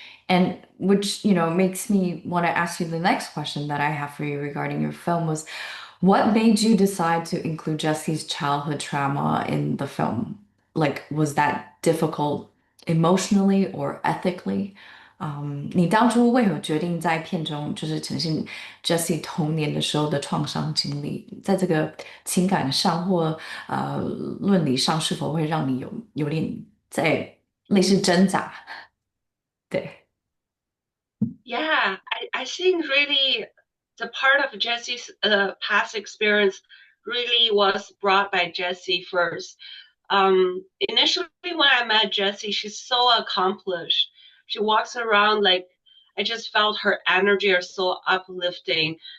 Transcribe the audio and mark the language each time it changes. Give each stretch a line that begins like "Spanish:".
English: And which, you know, makes me want to ask you the next question that I have for you regarding your film was, what made you decide to include Jesse's childhood trauma in the film? Like, was that difficult emotionally or ethically?
Chinese: 你当初为何决定在片中就是呈现 Jessie 童年的时候的创伤经历，在这个情感上或论理上，是否会让你有点在类似挣扎？对。
English: Yeah, I think really the part of Jesse's past experience really was brought by Jesse first. Initially, when I met Jessie, she's so accomplished. She walks around like I just felt her energy is so uplifting.